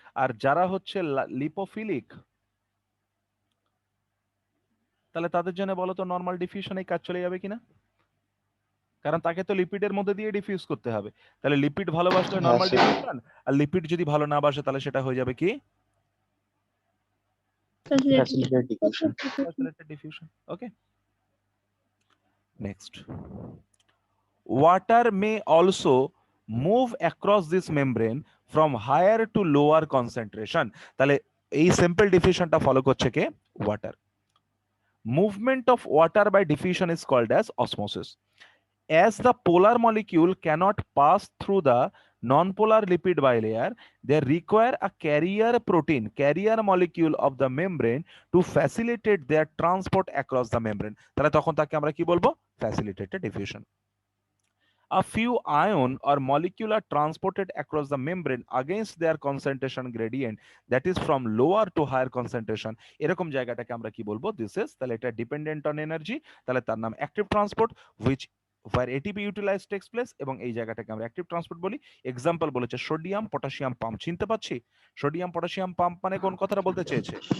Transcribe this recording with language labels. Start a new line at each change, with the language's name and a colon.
Bangla: আর যারা হচ্ছে লিপোফিলিক, তাহলে তাদের জন্য বলো তো নরমাল ডিফিউশন এই কাজ চলে যাবে কিনা? কারণ তাকে তো লিপিডের মধ্যে দিয়ে ডিফিউজ করতে হবে। তাহলে লিপিড ভালোবাসলে নরমাল ডিফিউশন, আর লিপিড যদি ভালো না বাসে তাহলে সেটা হয়ে যাবে কি?
English: Facilitated diffusion. Facilitated diffusion. Okay. Next. Water may also move across this membrane from higher to lower concentration.
Bangla: তাহলে এই সিম্পল ডিফিউশনটা ফলো করছে কে?
English: Water. Movement of water by diffusion is called as osmosis. As the polar molecule cannot pass through the non-polar lipid bilayer, they require a carrier protein, carrier molecule of the membrane to facilitate their transport across the membrane.
Bangla: তাহলে তখন তাকে আমরা কি বলবো?
English: Facilitated diffusion. A few ion or molecule are transported across the membrane against their concentration gradient, that is from lower to higher concentration.
Bangla: এরকম জায়গাটাকে আমরা কি বলবো?
English: This is,
Bangla: তাহলে এটা dependent on energy, তাহলে তার নাম active transport,
English: which where ATP utilized takes place,
Bangla: এবং এই জায়গাটাকে আমরা active transport বলি। এক্সাম্পল বলেছে সোডিয়াম পটাশিয়াম পাম্প, চিনতে পাচ্ছি? সোডিয়াম পটাশিয়াম পাম্প মানে কোন কথাটা বলতে চেয়েছে?